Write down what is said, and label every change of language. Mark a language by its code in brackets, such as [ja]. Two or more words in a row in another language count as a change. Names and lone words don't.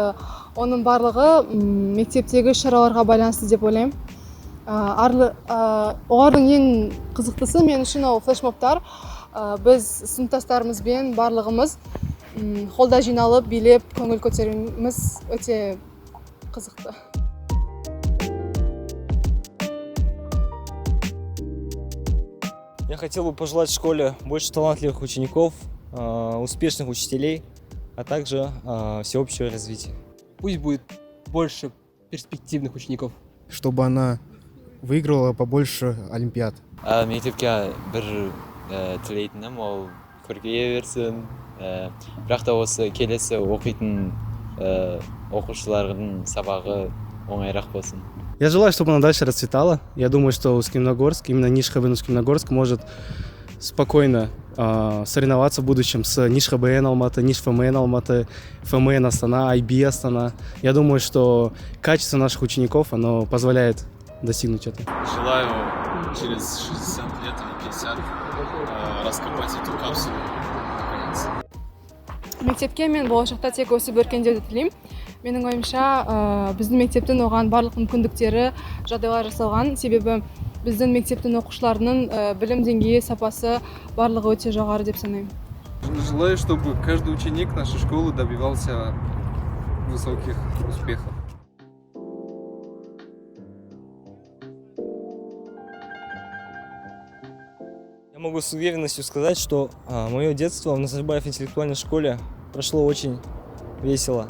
[kk] Оның барлығы мектептегі шараларға байланысты деп ойлаймын. Олардың ең қызықтысы мен үшін ол флешмобтар. Біз сыныптастарымызбен барлығымыз холда жиналып, билеп, көңіл көтеруіміз өте қызықты. [ru] Я хотел бы пожелать школе больше талантливых учеников, успешных учителей, а также всеобщего развития. Пусть будет больше перспективных учеников. Чтобы она выиграла побольше олимпиад. [kk] Мектепке бір тілейтінім ол көркейе берсін. Бірақ та осы келесі оқитын оқушылардың сабағы оңайырақ болсын. [ru] Я желаю, чтобы она дальше расцветала. Я думаю, что Усть-Каменогорск, именно НИШ ХБН Усть-Каменогорск может спокойно соревноваться в будущем с НИШ ХБН Алматы, НИШ ФМН Алматы, ФМН Астана, IB Астана. Я думаю, что качество наших учеников, оно позволяет достигнуть этого. Желаю через 60 лет или 50 раскопать эту капсулу. [kk] Мектепке мен болашақта тек өсіп өркендеуді тілеймін. Менің ойымша, біздің мектептің оған барлық мүмкіндіктері, жағдайлар жасалған. Себебі біздің мектептің оқушыларының білім деңгейі, сапасы барлығы өте жоғары деп санаймын. [ru] Желаю, чтобы каждый ученик нашей школы добивался высоких успехов. Я могу с уверенностью сказать, что мое детство в Назарбаев интеллектуальной школе прошло очень весело.